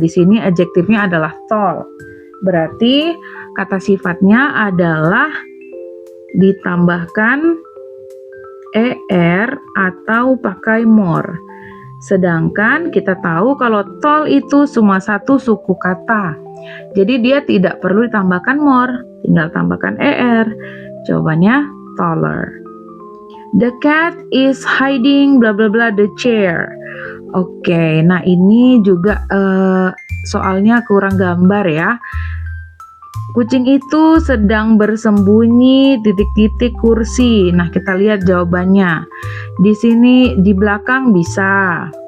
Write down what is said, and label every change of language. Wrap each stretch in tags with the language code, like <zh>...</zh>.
<id>Di sini adjektifnya adalah tall. Berarti kata sifatnya adalah ditambahkan er atau pakai more. Sedangkan kita tahu kalau tall itu cuma satu suku kata. Jadi dia tidak perlu ditambahkan more, tinggal tambahkan er. Jawabannya taller.</id> <en>The cat is hiding bla bla bla the chair.</en> <id>Oke, nah ini juga soalnya kurang gambar ya. Kucing itu sedang bersembunyi titik-titik kursi. Nah, kita lihat jawabannya. Di sini di belakang bisa.</id>